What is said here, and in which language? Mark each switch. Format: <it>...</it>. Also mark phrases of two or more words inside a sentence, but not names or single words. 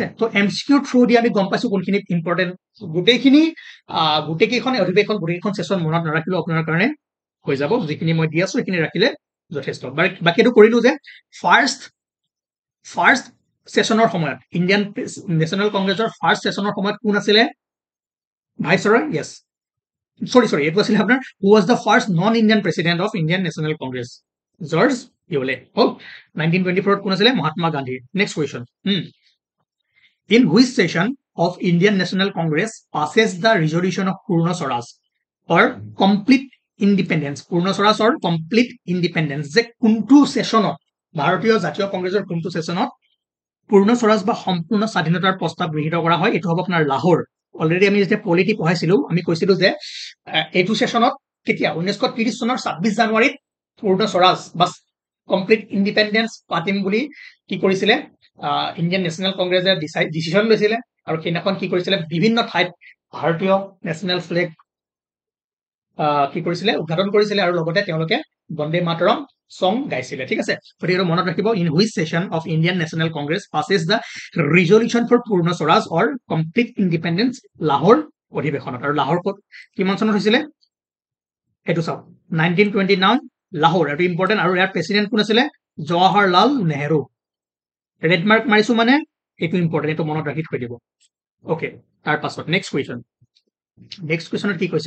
<as>তো এমচিকিউৰ থ্ৰু দি আমি গম পাইছো কোনখিনি ইম্পৰ্টেণ্ট। গোটেইকেইখন অধিৱেশন গোটেইকেইখন সেশন মনত নাৰাখিলেও আপোনাৰ কাৰণে হৈ যাব। যিখিনি মই দি আছো সেইখিনি ৰাখিলে যথেষ্ট। বাকী এইটো কৰিলো যে</as> <en>first session</en> <as>সময়ত ইণ্ডিয়ান নেশ্যনেল কংগ্ৰেছৰ</as> <en>first session</en> <as>সময়ত কোন আছিলে ভাইচৰয়? য়েছ, sorry, it was আপোনাৰ who was the first non-Indian president of Indian National Congress? জৰ্জ ইউলে। হ'ল 1924 কোন আছিলে? মহাত্মা গান্ধী।</as> <en>next question, in which session of Indian National Congress passes the resolution of Purna Swaraj or complete independence? Purna Swaraj or complete independence,</en> <as>যে কোনটো সেশনত ভাৰতীয় জাতীয় কংগ্ৰেছৰ কোনটো সেশনত পূৰ্ণ স্বৰাজ বা সম্পূৰ্ণ স্বাধীনতাৰ প্ৰস্তাৱ গৃহীত কৰা হয়? এইটো হ'ব আপোনাৰ লাহোৰ। অলৰেডি আমি যেতিয়া পলিটি পঢ়াইছিলো আমি কৈছিলো যে এইটো সেশনত কেতিয়া 1930 চনৰ 26 জানুৱাৰীত পূৰ্ণ স্বৰাজ বা</as> <en>complete independence</en> <as>পাতিম বুলি কি কৰিছিলে ইণ্ডিয়ান নেশ্যনেল কংগ্ৰেছে ডিচিশ্যন লৈছিলে। আৰু সেইদিনাখন কি কৰিছিলে বিভিন্ন ঠাইত ভাৰতীয়</as> <en>national flag</en> <as>কি কৰিছিলে উদ্ঘাটন কৰিছিলে আৰু লগতে তেওঁলোকে বন্দে মাতৰম সং গাইছিলে। ঠিক আছে, গতিকে মনত ৰাখিব,</as> <en>in which session of Indian National Congress passes the resolution for পূৰ্ণ স্বৰাজ or complete independence?</en> <as>লাহোৰ অধিৱেশনত। আৰু লাহোৰ ক'ত কিমান চনত হৈছিলে সেইটো চাওক, 1929 লাহোৰ। এইটো ইম্পৰ্টেণ্ট। আৰু ইয়াৰ প্ৰেচিডেণ্ট কোন আছিলে? জৱাহৰলাল নেহেৰু।</as> <en>red mark</en> <as>মাৰিছো মানে এইটো ইম্পৰ্টেণ্ট, এইটো মনত ৰাখি থৈ দিব। অকে, তাৰ পাছত</as> <en>next question</en> <as>কি কৈছে?</as>